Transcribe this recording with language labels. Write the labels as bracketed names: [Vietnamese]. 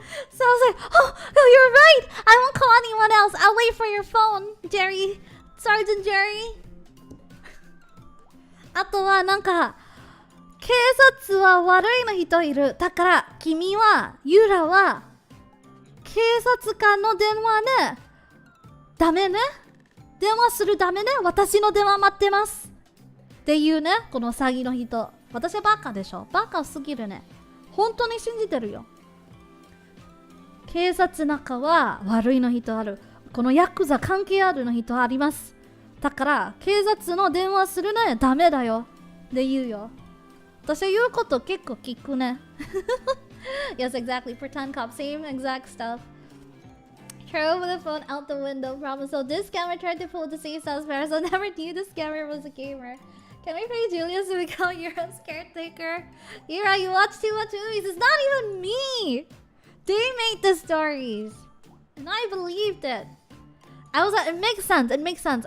[English] So I was like, oh, you're right! I won't call anyone else. I'll wait for your phone, Jerry. Sergeant Jerry. [Japanese] あとはなんか警察は悪いの人いる。だから君はユーラは警察官の電話ね。ダメね。電話するダメね。私の電話待ってます。っていうね、この詐欺の人。私はバカでしょ。バカすぎるね。本当に信じてるよ。警察中は悪いの人ある。このヤクザ関係あるの人あります。だから警察の電話するね。ダメだよ。って言うよ。私は言うこと結構聞くね。 [English] Yes, exactly. Pretend cop. Same exact stuff. Throw the phone out the window. Problem. So this scammer tried to pull the safe house parents. I never knew the scammer was a gamer. Can we pay Julius to become Yura's caretaker? Yura, you watch too much movies. It's not even me. They made the stories, and I believed it. I was like, it makes sense. It makes sense.